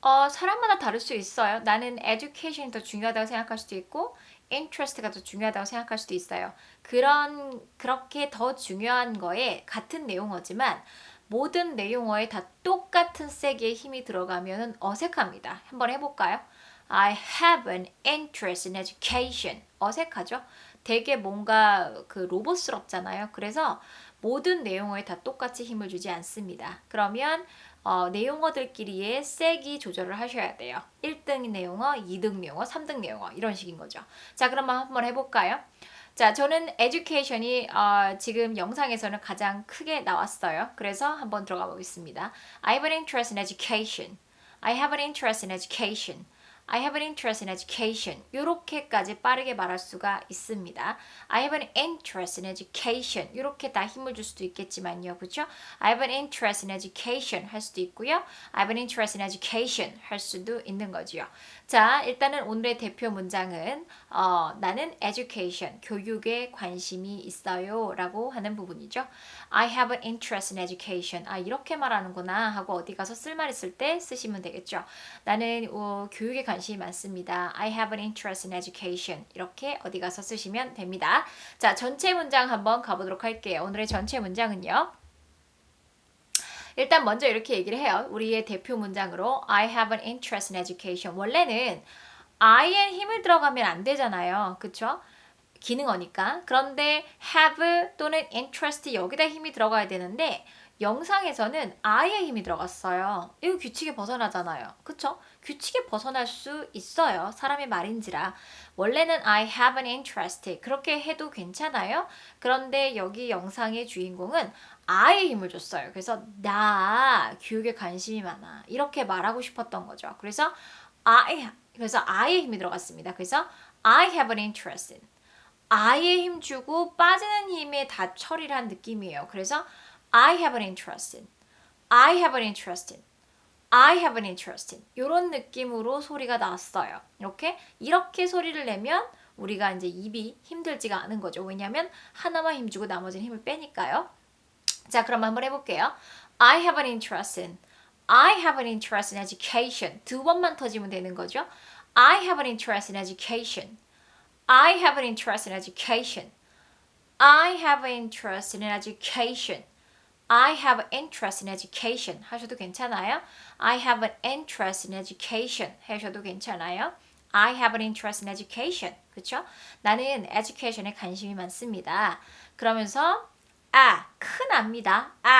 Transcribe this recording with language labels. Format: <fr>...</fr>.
<ko>사람마다 다를 수 있어요. 나는 education이 더 중요하다고 생각할 수도 있고 interest가 더 중요하다고 생각할 수도 있어요. 그렇게 더 중요한 거에 같은 내용어지만 모든 내용어에 다 똑같은 세기의 힘이 들어가면 어색합니다. 한번 해볼까요?</ko> <en>I have an interest in education.</en> <ko>어색하죠? 되게 뭔가 그 로봇스럽잖아요. 그래서 모든 내용어에 다 똑같이 힘을 주지 않습니다. 그러면 내용어들끼리의 세기 조절을 하셔야 돼요. 1등 내용어, 2등 내용어, 3등 내용어 이런 식인 거죠. 자, 그럼 한번 해볼까요? 자, 저는 education이 지금 영상에서는 가장 크게 나왔어요. 그래서 한번 들어가 보겠습니다.</ko> <en>I have an interest in education. I have an interest in education. I have an interest in education.</en> <ko>이렇게까지 빠르게 말할 수가 있습니다.</ko> <en>I have an interest in education.</en> <ko>이렇게 다 힘을 줄 수도 있겠지만요. 그렇죠?</ko> <en>I have an interest in education</en> <ko>할 수도 있고요.</ko> <en>I have an interest in education</en> <ko>할 수도 있는 거죠. 자, 일단은 오늘의 대표 문장은 나는 education, 교육에 관심이 있어요 라고 하는 부분이죠.</ko> <en>I have an interest in education.</en> <ko>이렇게 말하는구나 하고 어디 가서 쓸 말 있을 때 쓰시면 되겠죠. 나는 교육에 관심이 많습니다.</ko> <en>I have an interest in education.</en> <ko>이렇게 어디 가서 쓰시면 됩니다. 자, 전체 문장 한번 가보도록 할게요. 오늘의 전체 문장은요. 일단 먼저 이렇게 얘기를 해요. 우리의 대표 문장으로</ko> <en>I have an interest in education.</en> <ko>원래는 I에 힘을 들어가면 안 되잖아요. 그쵸? 기능어니까. 그런데 have 또는 interest 여기다 힘이 들어가야 되는데 영상에서는 I에 힘이 들어갔어요. 이거 규칙에 벗어나잖아요. 그쵸? 규칙에 벗어날 수 있어요. 사람의 말인지라. 원래는</ko> <en>I have an interest</en> <ko>그렇게 해도 괜찮아요. 그런데 여기 영상의 주인공은 I에 힘을 줬어요. 그래서 나 교육에 관심이 많아. 이렇게 말하고 싶었던 거죠. 그래서 I에 힘이 들어갔습니다.</ko> <en>그래서 I have an interest in.</en> <ko>I에 힘 주고 빠지는 힘에 다 처리를 한 느낌이에요. 그래서</ko> <en>I have an interest in. I have an interest in. I have an interest in.</en> <ko>이런 느낌으로 소리가 나왔어요. 이렇게 소리를 내면 우리가 이제 입이 힘들지가 않은 거죠. 왜냐하면 하나만 힘 주고 나머지는 힘을 빼니까요. 자, 그럼 한번 해볼게요.</ko> <en>I have an interest in. I have an interest in education.</en> <ko>두 번만 터지면 되는 거죠.</ko> <en>I have an interest in education. I have an interest in education. I have an interest in education. I have an interest in education</en> <ko>하셔도 괜찮아요.</ko> <en>I have an interest in education 하셔도 괜찮아요. I have an interest in education.</en> <ko>그쵸? 나는 education에 관심이 많습니다. 그러면서 큰 압니다.</ko>